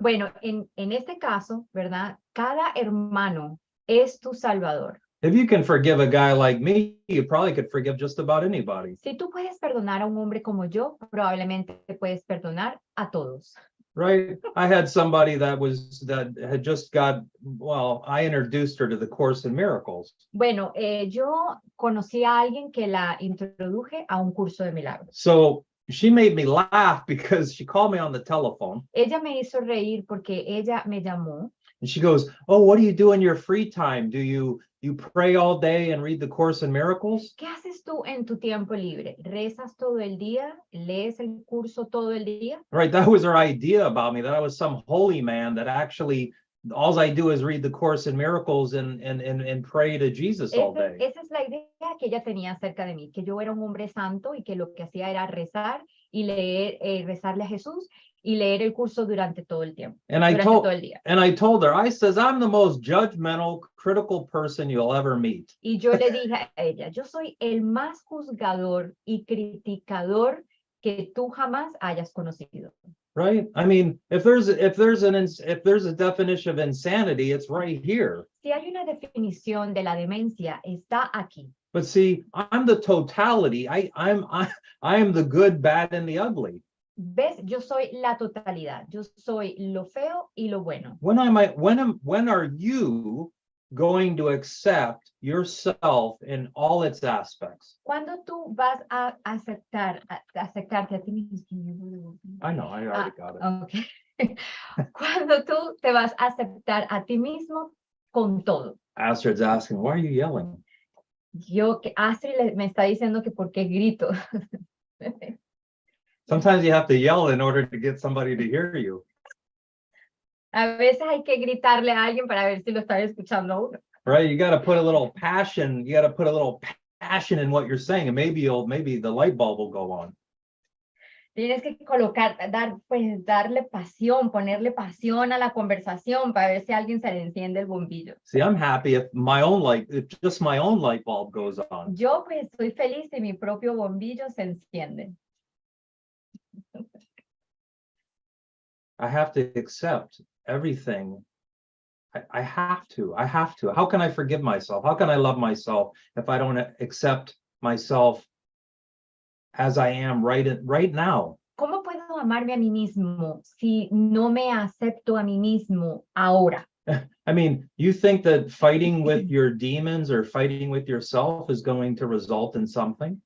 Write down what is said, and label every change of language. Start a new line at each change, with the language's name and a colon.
Spanish: Bueno, en este caso, ¿verdad? Cada hermano es tu Salvador.
English: If you can forgive a guy like me, you probably could forgive just about anybody.
Spanish: Si tú puedes perdonar a un hombre como yo, probablemente puedes perdonar a todos.
English: Right? I had somebody that had just got, I introduced her to the Course in Miracles.
Spanish: Bueno, yo conocí a alguien que la introduje a un curso de milagros.
English: So she made me laugh because she called me on the telephone.
Spanish: Ella me hizo reír porque ella me llamó.
English: And she goes, oh, what do you do in your free time? Do you pray all day and read the Course in Miracles?
Spanish: ¿Qué haces tú en tu tiempo libre? ¿Rezas todo el día? ¿Lees el curso todo el día?
English: Right, that was her idea about me, that I was some holy man that actually all I do is read the Course in Miracles and pray to Jesus all day.
Spanish: Esa es la idea que ella tenía acerca de mí, que yo era un hombre santo y que lo que hacía era rezar y leer, rezarle a Jesús y leer el curso durante todo el tiempo, todo el día.
English: And I told her, I says, I'm the most judgmental, critical person you'll ever meet.
Spanish: Y yo le dije a ella, yo soy el más juzgador y criticador que tú jamás hayas conocido.
English: Right? I mean, if there's a definition of insanity, it's right here.
Spanish: Si hay una definición de la demencia, está aquí.
English: But see, I'm the totality. I am the good, bad, and the ugly.
Spanish: ¿Ves? Yo soy la totalidad. Yo soy lo feo y lo bueno.
English: When are you going to accept yourself in all its aspects?
Spanish: ¿Cuándo tú vas a aceptarte a ti mismo?
English: I know, I already got it. Okay.
Spanish: ¿Cuándo tú te vas a aceptar a ti mismo con todo?
English: Astrid's asking, why are you yelling?
Spanish: Astrid me está diciendo que por qué grito.
English: Sometimes you have to yell in order to get somebody to hear you.
Spanish: A veces hay que gritarle a alguien para ver si lo está escuchando a uno.
English: Right? You got to put a little passion. You got to put a little passion in what you're saying, and maybe the light bulb will go on.
Spanish: Tienes que darle pasión, ponerle pasión a la conversación para ver si a alguien se le enciende el bombillo.
English: See, I'm happy if just my own light bulb goes on.
Spanish: Yo pues estoy feliz si mi propio bombillo se enciende.
English: I have to accept everything. I have to. How can I forgive myself? How can I love myself if I don't accept myself as I am right now?
Spanish: ¿Cómo puedo amarme a mí mismo si no me acepto a mí mismo ahora?
English: I mean, you think that fighting with your demons or fighting with yourself is going to result in something?